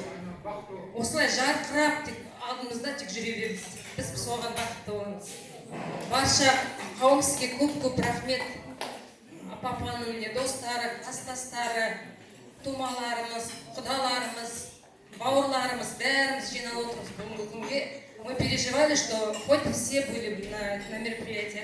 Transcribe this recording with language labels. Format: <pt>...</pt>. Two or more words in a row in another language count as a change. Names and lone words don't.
<kk>Осылай жарқырап тек алдымызда тек жүре береміз. Біз соған бақытты боламыз. Барша қауым сізге көп рахмет. Папаның достары, кластастары, тумаларымыз, құдаларымыз, бауырларымыз, бәріміз жиналып отырмыз бүгінгі күнге.</kk> <ru>Мы переживали, что хоть все были на мероприятии.</ru>